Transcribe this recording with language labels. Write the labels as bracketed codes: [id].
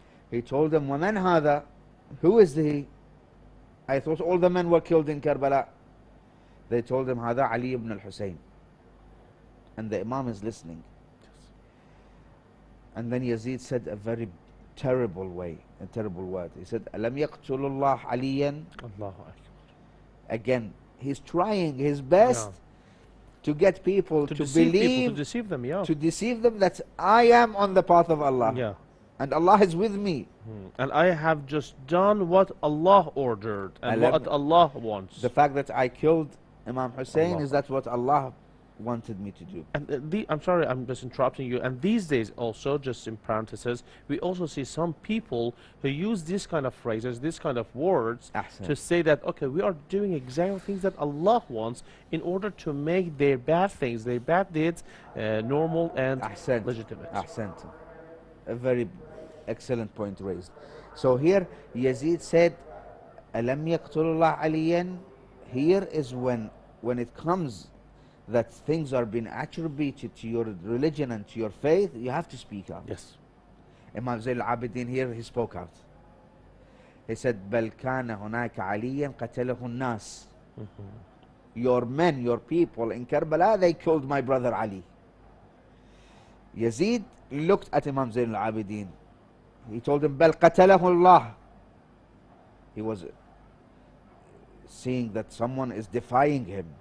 [en] He told them, [ar] وَمَنْ هَذَا? [en] Who is he? I thought all the men were killed in Karbala. They told him, هذا Ali ibn al-Hussein. And the Imam is listening. And then Yazid said a very terrible word. He said, [ar] أَلَمْ يَقْتُلُ اللَّهُ عَلِيًّا? Allahu Akbar. [en] Again, he's trying his best to get people to deceive believe, people, to deceive them, yeah. to deceive them that I am on the path of Allah. Yeah. And Allah is with me. And I have just done what Allah ordered and what Allah wants. The fact that I killed Imam Hussein, Allah. is that what Allah wanted me to do? And I'm sorry, I'm just interrupting you. And these days also, just in parentheses, we also see some people who use these kind of phrases, these kind of words, [ar] Ahsan. [en] to say that, okay, we are doing exactly things that Allah wants in order to make their bad things, their bad deeds, normal and [ar] Ahsant. [en] legitimate. [ar] Ahsant. [en] A very excellent point raised. So here Yazid said, [ar] أَلَمْ يَقْتُلُ اللَّهُ عَلِيًّا? [en] Here is when it comes that things are being attributed to your religion and to your faith, you have to speak out. Yes. Imam Zayn al-Abidin here, he spoke out. He said, [ar] بل كان هناك عليا قتله الناس. [en] Your men, your people in Karbala, they killed my brother Ali. Yazid looked at Imam Zayn al-Abidin. He told him, [ar] بل قتله الله. [en] He was seeing that someone is defying him.